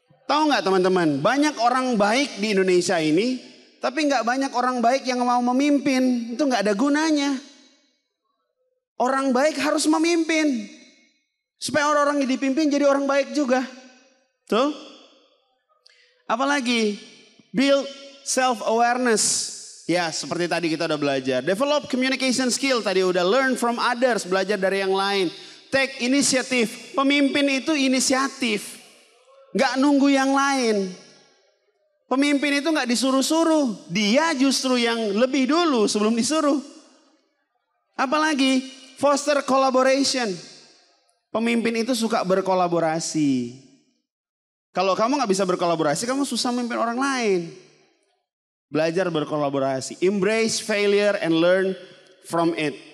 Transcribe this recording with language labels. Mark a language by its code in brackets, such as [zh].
[id] Tahu nggak teman-teman, banyak orang baik di Indonesia ini, tapi nggak banyak orang baik yang mau memimpin. Itu nggak ada gunanya. Orang baik harus memimpin supaya orang-orang yang dipimpin jadi orang baik juga. Tuh. Apalagi [en] build self-awareness. [id] Ya seperti tadi kita udah belajar. [en] Develop communication skill [id] tadi udah [en] learn from others. [id] Belajar dari yang lain. [en] Take initiative. [id] Pemimpin itu inisiatif. Gak nunggu yang lain. Pemimpin itu gak disuruh-suruh. Dia justru yang lebih dulu sebelum disuruh. Apalagi [en] foster collaboration. [id] Pemimpin itu suka berkolaborasi. Kalau kamu gak bisa berkolaborasi, kamu susah memimpin orang lain. Belajar berkolaborasi. [en] Embrace failure and learn from it.